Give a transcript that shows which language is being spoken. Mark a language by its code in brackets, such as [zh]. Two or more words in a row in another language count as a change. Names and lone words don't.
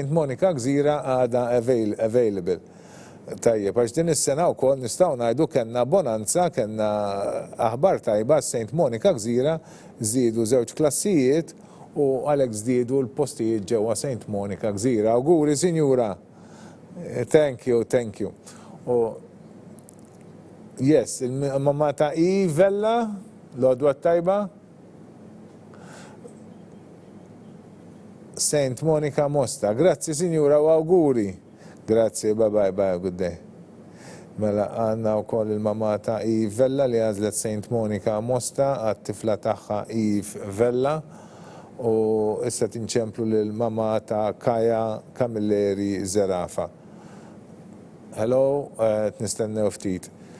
[mt] Monica Gżira għada available. Tajjeb, għax din is-sena wkoll nistgħu ngħidu kellna bonanza, kellna aħbar tajba St. Monica Gżira, żiedu 2 klassijiet u għalhekk żdiedu l-postijiet ġewwa St. Monica Gżira. Auguri, Sinjura. [en] Thank you. Yes, [mt] il-mamma ta' Ivella, l-għodwa tajba. St. Monica Mosta. Grazzi, Sinjura, u auguri. Grazzi, [en] bye, good day. [mt] Mela għanna u koll il-mama ta' Ivella li għazlet St. Monica Mosta għat-tifla taħħa Ivella u issa tinċemplu l-mama ta' Kaja Kamilleri Zerafa. Hello, nistennew ftit.